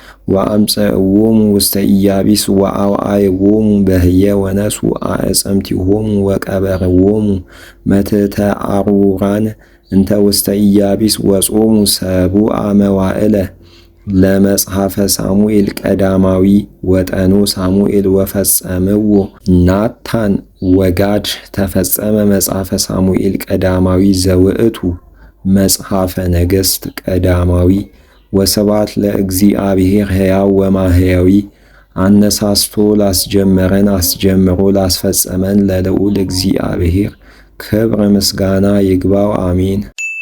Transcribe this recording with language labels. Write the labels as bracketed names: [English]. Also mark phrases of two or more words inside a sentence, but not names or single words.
[Geez] ወአምጽእዎሙ ውስተ ኢያቢስ ወአውዓይዎሙ በህየ ወነሱ አዕጽምቲሆሙ ወቀበርዎሙ መትሕተ አሩራን እንተ ውስተ ኢያቢስ ወጾሙ ሰቡአ መዋዕለ ለመጽሐፈ ሳሙኤል ቀዳማዊ ወጠኖ ሳሙኤል ወፈጸምዎ ናታን ወጋድ ተፈጸመ መጽሐፈ ሳሙኤል ቀዳማዊ ዘውእቱ መጽሐፈ ነገሥት ቀዳማዊ። ወስብሐት ለእግዚአብሔር ሕያው ወማሕያዊ [Amharic] አነሳስቶ ላስጀመረን አስጀምሮ ላስፈጸመን ለልዑል እግዚአብሔር ክብር ምስጋና ይግባው፣ አሜን።